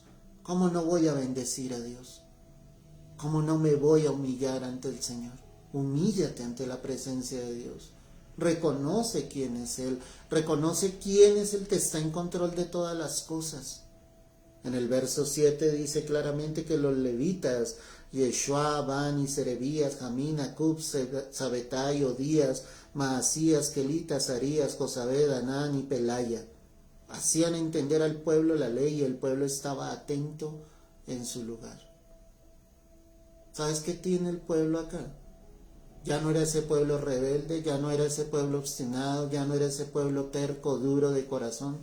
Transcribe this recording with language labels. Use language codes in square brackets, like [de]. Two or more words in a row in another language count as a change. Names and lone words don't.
[es] ¿Cómo no voy a bendecir a Dios? ¿Cómo no me voy a humillar ante el Señor? Humíllate ante la presencia de Dios. Reconoce quién es Él. Reconoce quién es el que está en control de todas las cosas. En el verso 7 dice claramente que los levitas, Yeshua, Bani, Serebías, Jamín, Acub, Sabetai, Odías, Maasías, Kelitas, Arías, Josabed, Anán y Pelaya, hacían entender al pueblo la ley y el pueblo estaba atento en su lugar. ¿Sabes qué tiene el pueblo acá? Ya no era ese pueblo rebelde, ya no era ese pueblo obstinado, ya no era ese pueblo terco, duro de corazón.